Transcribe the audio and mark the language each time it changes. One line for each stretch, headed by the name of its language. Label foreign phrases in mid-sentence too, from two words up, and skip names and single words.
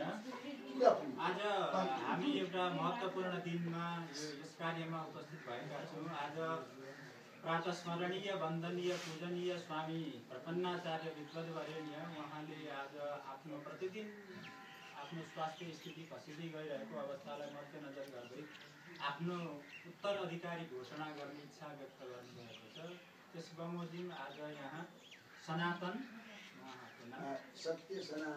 Nepali: आज हामी एउटा महत्त्वपूर्ण दिनमा यस कार्यमा उपस्थित भएका छौँ। आज प्रातः स्मरणीय वन्दनीय पूजनीय स्वामी प्रपन्नाचार्य विद्वद्वरेण्य उहाँले आज आफ्नो प्रतिदिन आफ्नो स्वास्थ्य स्थिति खसिँदै गइरहेको अवस्थालाई मध्यनजर गर्दै आफ्नो उत्तराधिकारी घोषणा गर्ने इच्छा व्यक्त गर्नुभएको छ। त्यस बमोजिम आज यहाँ सनातन सत्य